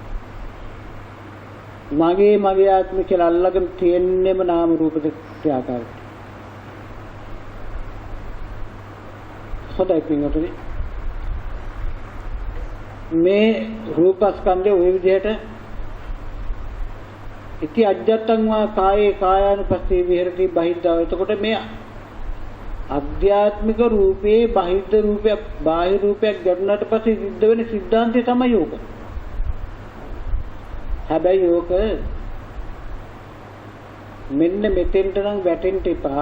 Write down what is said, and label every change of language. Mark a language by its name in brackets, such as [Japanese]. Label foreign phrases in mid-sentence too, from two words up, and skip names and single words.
[Sinhala] මගේ ආත්ම කියලා අල්ලගෙන තියෙන්නේම නාම රූප දෙක ක්‍රියාකාරීත්වය. හොඳයි පින්වතුනි මේ රූපස්කන්ධය ওই විදිහට [Pali] ඉති අජ්ජත්තං වා කායේ කායානුපස්සී විහෙරති බහිද්ධා. [Sinhala] එතකොට මේ අධ්‍යාත්මික රූපේ බහිද්ධ රූපයක් බාහිර රූපයක් ගැටුණාට පස්සේ සිද්ධ වෙන සිද්ධාන්තය තමයි යෝග. හැබැයි යෝග මෙන්න මෙතෙන්ට නම් වැටෙන්න එපා.